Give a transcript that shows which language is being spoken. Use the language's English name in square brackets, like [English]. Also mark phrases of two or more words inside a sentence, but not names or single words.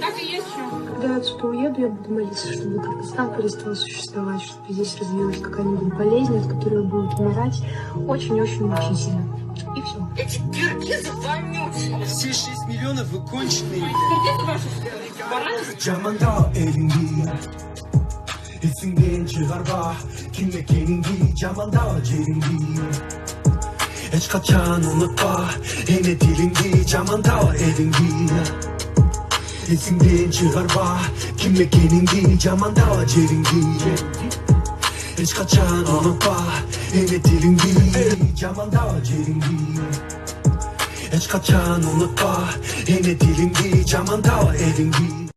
[Russian] Так и есть что. Когда я отсюда уеду, я буду молиться, чтобы Кыргызстан перестал существовать, чтобы здесь развилась какая-нибудь болезнь, от которой будут умирать очень-очень мучительно. И все. Эти киргизы вонючие. Все 6 миллионов вы конченые. Киргизы ваши бараны. [Kyrgyz] Жаманда элинги эсиңден чыгарба ким экениңди жаманда жериңди эч качан унутпа эне тилиңди жаманда элиңди эсиңден чыгарба ким экениңди жаманда жериңди эч качан унутпа эне тилиңди жаманда жериңди эч качан унутпа эне тилиңди жаманда элиңди